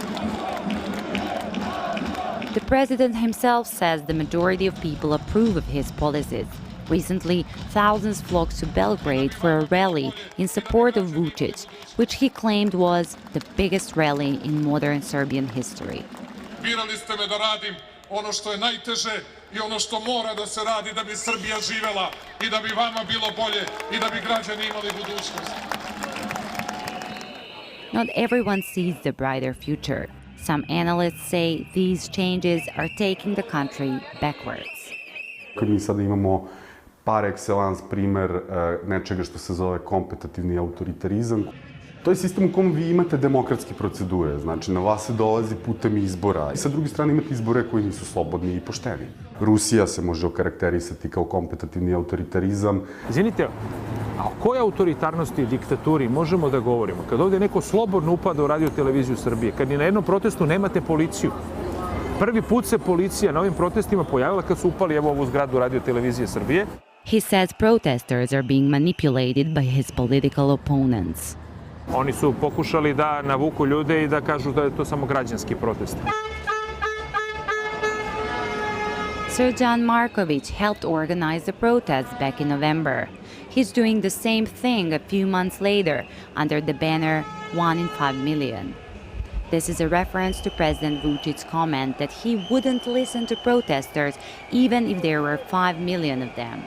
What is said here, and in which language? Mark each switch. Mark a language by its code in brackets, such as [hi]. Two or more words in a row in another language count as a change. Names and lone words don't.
[en] The president himself says the majority of people approve of his policies. Recently, thousands flocked to Belgrade for a rally in support of Vucic, which he claimed was the biggest rally in modern Serbian history. [sr] Birali ste me da radim ono što je najteže I ono što mora da se radi da bi Srbija živela I da bi vama bilo bolje I da bi građani imali budućnost. [en] Not everyone sees the brighter future. Some analysts say these changes are taking the country backwards. [sr] Mi sada imamo [fr] par excellence [sr] primer nečega što se zove kompetitivni autoritarizam. To je sistem u kom vi imate demokratske procedure, znači na vas se dolazi putem izbora. I sa druge strane imate izbore koji nisu slobodni I pošteni. Rusija se može okarakterisati kao kompetitivni autoritarizam. Izvinite, a o kojoj autoritarnosti I diktaturi možemo da govorimo? Kad ovdje neko slobodno upada u radio televiziju Srbije, kad ni na jednom protestu nemate policiju. Prvi put se policija na ovim protestima pojavila kad su upali evo ovu zgradu radio televizije Srbije. [en] He says protesters are being manipulated by his political opponents. [sr] Oni su pokušali da navuku ljude I da kažu da je to samo građanski protest. [en] Srđan Marković helped organize the protests back in November. He's doing the same thing a few months later under the banner 1 in 5 million. This is a reference to President Vucic's comment that he wouldn't listen to protesters even if there were 5 million of them.